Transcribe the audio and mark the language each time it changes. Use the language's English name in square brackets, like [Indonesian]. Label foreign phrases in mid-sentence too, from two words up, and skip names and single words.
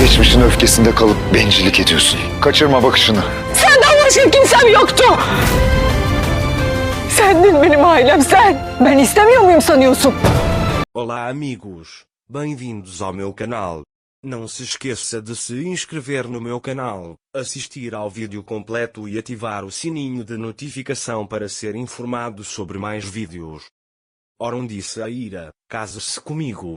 [Turkish] Geçmişin öfkesinde kalıp bencillik ediyorsun. Kaçırma bakışını. Senden başka kimsem yoktu. Sendin benim ailem, sen. Ben istemiyor muyum sanıyorsun? [Portuguese] Olá amigos, bem-vindos ao meu canal. Não se esqueça de se inscrever no meu canal, assistir ao vídeo completo e ativar o sininho de notificação para ser informado sobre mais vídeos. Oron disse a Ira, case-se comigo.